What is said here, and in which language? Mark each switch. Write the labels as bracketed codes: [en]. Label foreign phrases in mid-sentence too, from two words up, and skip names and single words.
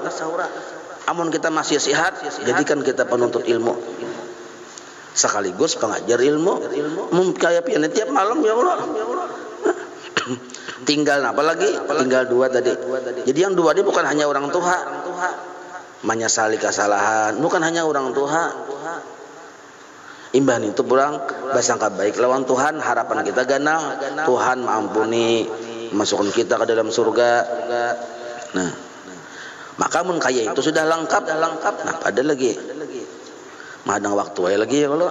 [bjn] Amun kita masih sehat, jadikan kita penuntut ilmu. Sekaligus pengajar ilmu. Kayak pian tiap malam [ar] يا الله. [id] Tinggal apa lagi? Tinggal dua tadi. Jadi yang dua ini bukan hanya orang tua. Menyesali kesalahan, bukan hanya orang tua. [bjn] Imbahan itu pulang basangka baik lawan Tuhan, harapan kita ganal. [id] Tuhan mengampuni, masukkan kita ke dalam surga. [bjn] Nah, maka mun kaya itu sudah lengkap. [id] Nah, ada lagi. [bjn] Mahadang waktu aja lagi [ar] يا الله.